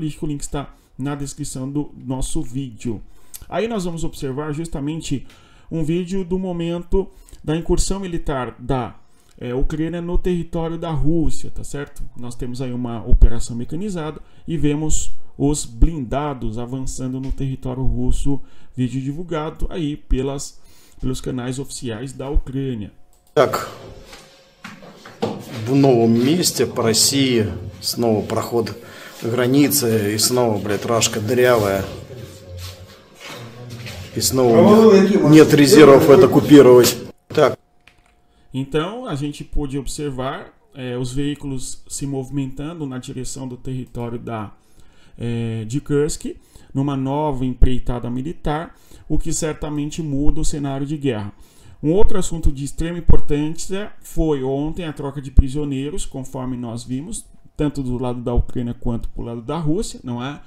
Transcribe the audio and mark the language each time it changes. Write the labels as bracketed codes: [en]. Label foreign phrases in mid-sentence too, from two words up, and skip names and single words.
[pt] O link está na descrição do nosso vídeo. Aí nós vamos observar justamente um vídeo do momento da incursão militar da Ucrânia no território da Rússia, tá certo? Nós temos aí uma operação mecanizada e vemos os blindados avançando no território russo, vídeo divulgado aí pelos canais oficiais da Ucrânia. [ru] Так, в новом месте по России снова проход границы и снова, блядь, рашка дырявая. И снова нет резервов это купировать. Так. [pt] Então, a gente pôde observar os veículos se movimentando na direção do território de Kursk, numa nova empreitada militar, o que certamente muda o cenário de guerra. Um outro assunto de extrema importância foi ontem a troca de prisioneiros, conforme nós vimos, tanto do lado da Ucrânia quanto do lado da Rússia, não é?